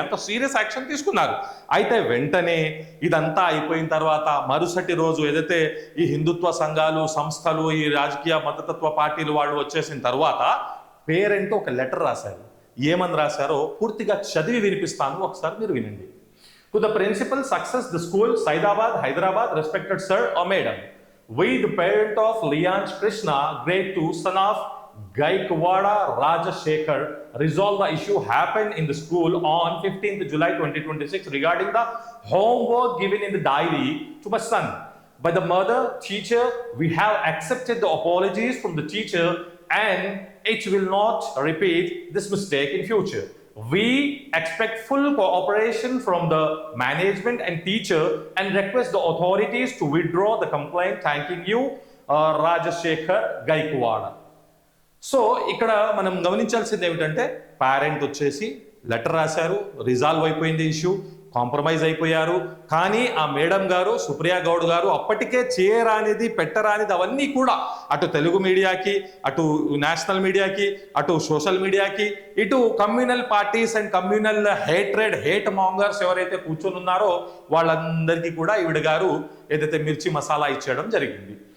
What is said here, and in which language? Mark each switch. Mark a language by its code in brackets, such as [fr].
[te] అంత serious action తీసుకున్నారు. అయితే వెంటనే ఇదంతా అయిపోయిన తర్వాత మరుసటి రోజు ఏదైతే ఈ హిందుత్వ సంఘాలు, సంస్థలు, ఈ రాజకీయ మతతత్వ పార్టీలు వాళ్ళు వచ్చేసిన తర్వాత పేరెంట్ ఒక లెటర్ రాశారు. ఏమని రాశారో పూర్తిగా చదివి వినిపిస్తాను, ఒకసారి మీరు వినండి. [en] To the principal success the school Saidabad Hyderabad respected sir or madam, we the parent of Lianj Krishna grade 2 son of Gaikwada Rajashekhar resolve the issue happened in the school on 15th July 2026 regarding the homework given in the diary to my son by the mother teacher. We have accepted the apologies from the teacher and it will not repeat this mistake in future. We expect full cooperation from the management and teacher and request the authorities to withdraw the complaint. Thanking you, Rajashekhar Gaikwada. [te] So ఇక్కడ మనం గమనించాల్సింది ఏమిటంటే, parent వచ్చేసి letter రాశారు, resolve అయిపోయింది issue, compromise అయిపోయారు. కానీ ఆ మేడం గారు, సుప్రియా గౌడ్ గారు అప్పటికే చేయరానిది పెట్టరానిది అవన్నీ కూడా అటు తెలుగు మీడియాకి, అటు నేషనల్ మీడియాకి, అటు సోషల్ మీడియాకి, ఇటు [en] communal parties and communal hate mongers [te] ఎవరైతే కూర్చొని ఉన్నారో వాళ్ళందరికీ కూడా ఈవిడ గారు ఏదైతే మిర్చి మసాలా ఇచ్చేయడం జరిగింది.